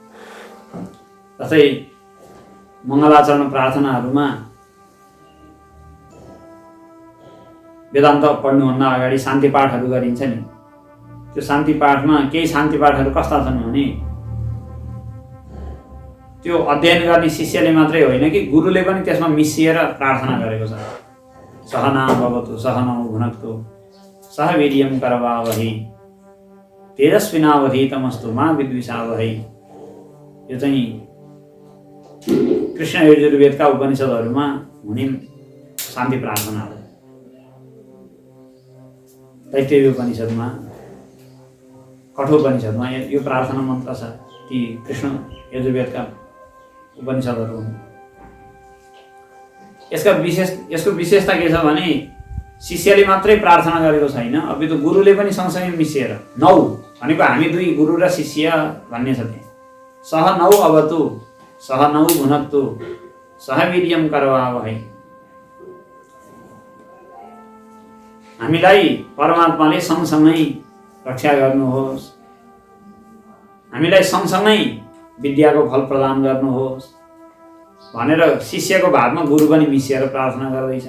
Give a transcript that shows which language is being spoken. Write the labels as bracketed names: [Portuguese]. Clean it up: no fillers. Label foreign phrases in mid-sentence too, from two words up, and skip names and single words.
[Nepali] जस्तै मङ्गलाचरण प्रार्थनाहरूमा वेदान्त पढ्नुभन्दा अगाडि शान्ति पाठहरू गरिन्छ नि। त्यो शान्ति पाठमा केही शान्ति पाठहरू कस्ता छन् भने त्यो अध्ययन गर्ने शिष्यले मात्रै होइन कि गुरुले पनि त्यसमा मिसिएर प्रार्थना गरेको छ। [Sanskrit] सहना भवतु सहनौ भुनक्तु सह वीर्यं करवावहै तेजस्विनावधीतमस्तु मा विद्विषावहै। [Nepali] यो चाहिँ कृष्ण यजुर्वेदका उपनिषदहरूमा हुने शान्ति प्रार्थना हो। तैत्तिरीय उपनिषदमा कठोपनिषदमा यो प्रार्थना मन्त्र छ। ती कृष्ण यजुर्वेदका उपनिषदहरू हुन्। यसको विशेषता के छ भने शिष्यले मात्रै प्रार्थना गरेको छैन, अपितु गुरुले पनि सँगसँगै मिसिएर नौ भनेको हामी दुई गुरु र शिष्य भन्ने छ। [Sanskrit] त्यहाँ सह नौ अवतु सह नौ भुनक्तु सह वीर्यं करवावहै। [Nepali] हामीलाई परमात्माले सँगसँगै रक्षा गर्नुहोस्, हामीलाई सँगसँगै विद्याको फल प्रदान गर्नुहोस् भनेर शिष्यको भावमा गुरु पनि मिसिएर प्रार्थना गर्दैछ।